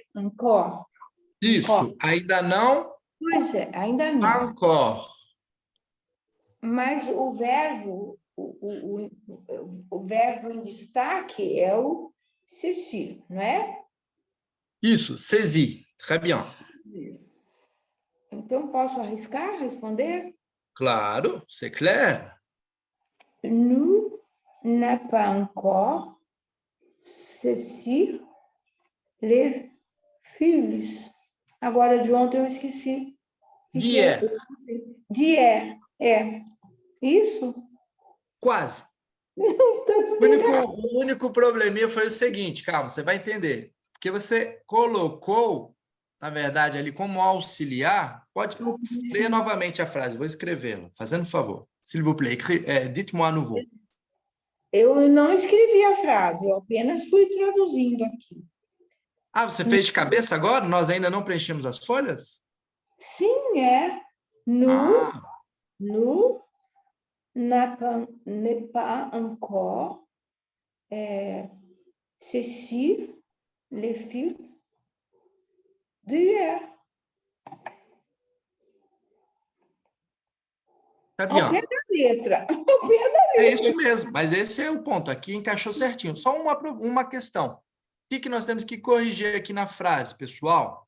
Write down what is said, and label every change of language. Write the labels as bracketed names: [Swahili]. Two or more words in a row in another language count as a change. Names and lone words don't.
[French] Encore. [Portuguese] Isso, ainda não, Pois é, ainda não. [French] encore. [Portuguese] Mas o verbo, o verbo em destaque é o ceci, não é? Isso, [French] saisi. Très bien. [Portuguese] Então, posso arriscar, responder? Claro, [French] c'est clair. Nous n'a pas encore ceci les filhos. [Portuguese] Agora, de ontem eu esqueci. [French] D'hier. D'hier, [Portuguese] é. Isso? Quase. O único probleminha foi o seguinte, calma, você vai entender. Porque você colocou, na verdade, ali como auxiliar. Pode ler novamente a frase, vou escrevê-la, fazendo favor. [French] S'il vous plaît, dites-moi à nouveau. [Portuguese] Eu não escrevi a frase, eu apenas fui traduzindo aqui. Ah, você fez de cabeça agora? Nós ainda não preenchemos as folhas? Sim, é. [French] Nous, Ah, nous n'est pas encore ceci les filhos d'hier. [Portuguese] tá Ao pé bem. da letra. Ao pé da É letra. isso mesmo, mas esse é o ponto. Aqui encaixou certinho. Só uma questão. O que nós temos que corrigir aqui na frase, pessoal?